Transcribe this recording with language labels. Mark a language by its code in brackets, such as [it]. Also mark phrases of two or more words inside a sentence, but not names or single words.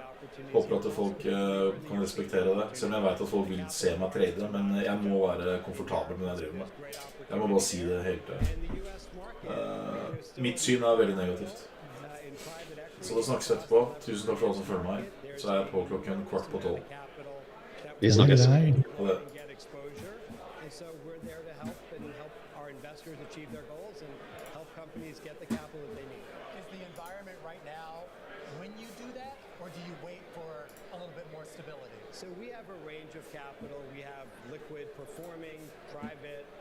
[no] Håper at folk kan respektere det, selv om jeg vet at folk vil se meg trade, men jeg må være komfortabel med det jeg driver med. Jeg må bare si det helt. Mitt syn er veldig negativt. Så da snakkes vi etterpå. Tusen takk for alle som følger meg. Så er jeg på klokken 11:15. Vi snakkes. Ha det. [en] Achieve their goals and help companies get the capital that they need. Is the environment right now when you do that, or do you wait for a little bit more stability? So we have a range of capital. We have liquid, performing, private,